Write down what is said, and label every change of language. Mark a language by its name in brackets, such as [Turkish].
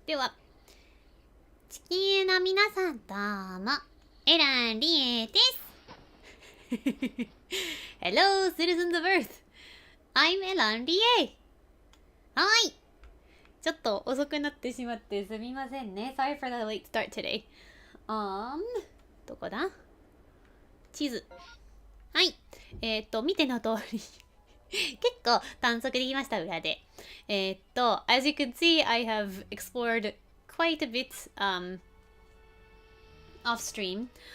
[Japanese] では、地球の皆さんどうも、エランリエです。 [English] Hello, citizens of Earth. I'm エランリエ。はい。 [Japanese] ちょっと遅くなってしまってすみませんね。 [English] Sorry for the late start today. [Japanese] どこだ？地図。はい。見ての通り。結構探索できました、裏で。 [English] as you can see, I have explored quite a bit, off stream.